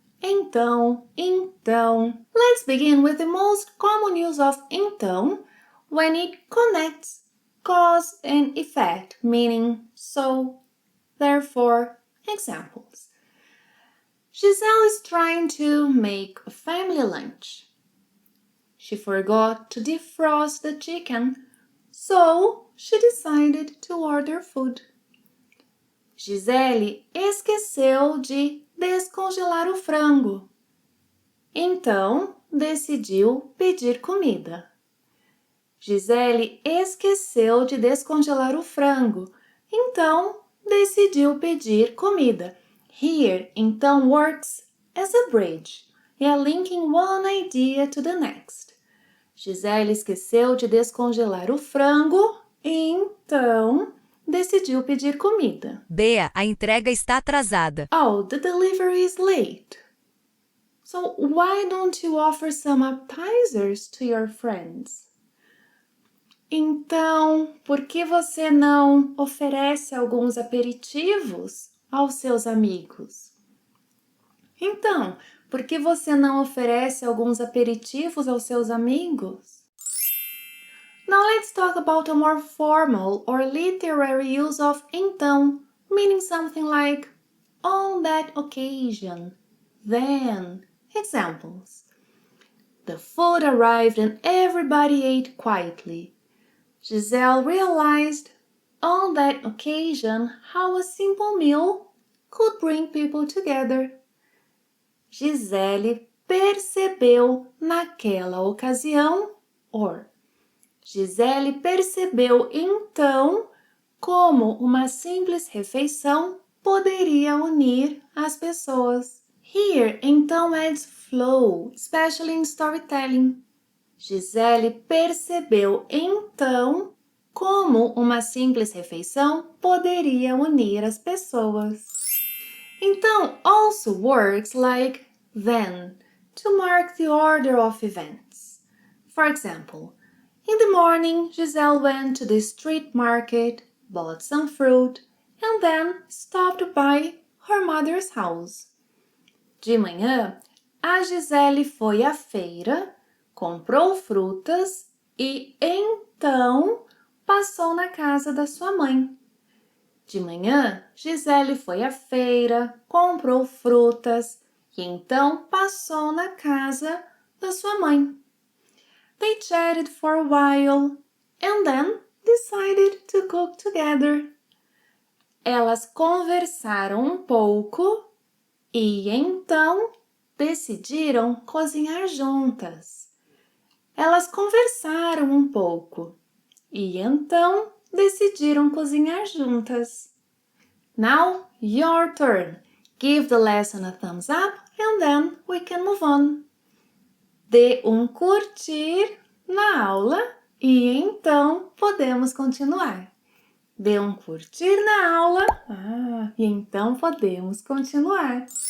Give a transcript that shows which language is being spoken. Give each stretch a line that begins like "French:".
English: Então, então. Let's begin with the most common use of então when it connects cause and effect, meaning so, therefore. Examples. Giselle is trying to make a family lunch. She forgot to defrost the chicken, so she decided to order food.
Portuguese: Gisele esqueceu de descongelar o frango. Então, decidiu pedir comida. Gisele esqueceu de descongelar o frango. Então, decidiu pedir comida.
English: Here, então works as a bridge. Linking one idea to the next.
Portuguese: Gisele esqueceu de descongelar o frango, então decidiu pedir comida. Bea, a entrega está atrasada.
English: Oh, the delivery is late. So why don't you offer some appetizers to your friends?
Portuguese: Então, por que você não oferece alguns aperitivos aos seus amigos? Então, por que você não oferece alguns aperitivos aos seus amigos?
English: Now let's talk about a more formal or literary use of então, meaning something like on that occasion, then. Examples. The food arrived and everybody ate quietly. Giselle realized on that occasion how a simple meal could bring people together.
Portuguese: Gisele percebeu naquela ocasião, or Gisele percebeu então como uma simples refeição poderia unir as pessoas.
English: Here, então adds flow, especially in storytelling.
Portuguese: Gisele percebeu então como uma simples refeição poderia unir as pessoas.
English: Então also works like then, to mark the order of events. For example, in the morning, Giselle went to the street market, bought some fruit, and then stopped by her mother's house.
Portuguese: De manhã, a Gisele foi à feira, comprou frutas e então passou na casa da sua mãe. De manhã, Gisele foi à feira, comprou frutas e então passou na casa da sua mãe.
English: They chatted for a while and then decided to cook together.
Portuguese: Elas conversaram um pouco e então decidiram cozinhar juntas. Elas conversaram um pouco e então decidiram cozinhar juntas.
English: Now, your turn. Give the lesson a thumbs up and then we can move on.
Portuguese: Dê um curtir na aula e então podemos continuar. Dê um curtir na aula e então podemos continuar.